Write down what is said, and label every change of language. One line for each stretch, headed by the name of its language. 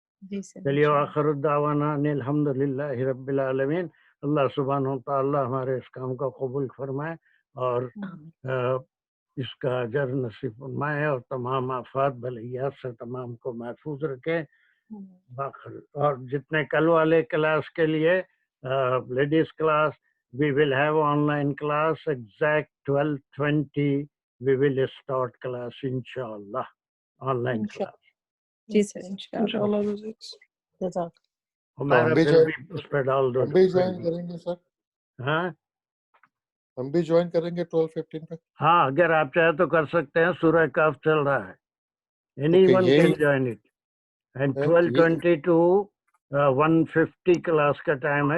Urdu: جی سر. چلیے آخر الدعوانا ان الحمدللہ رب العالمین. اللہ سبحانہ و تعالی ہمارے اس کام کو قبول فرمائے اور اس کا اجر نصیب فرمائے اور تمام آفات بلیات سے تمام کو محفوظ رکھے. اور جتنے کل والے کلاس کے لیے ladies class
English: we will have online class exact 12:20 we will start class inshallah, online class.
Urdu: جی سر انشاءاللہ. ہمارا پھر بھی اس پہ ڈال دو. ہم بھی جوائن کریں گے سر. ہاں ہم بھی جوائن کریں گے 12:15 پہ. ہاں اگر آپ چاہیں تو کر سکتے ہیں. سورہ کہف چل رہا ہے.
English: anyone can join it. and 12:20 to 1:50
Urdu: class کا ٹائم ہے.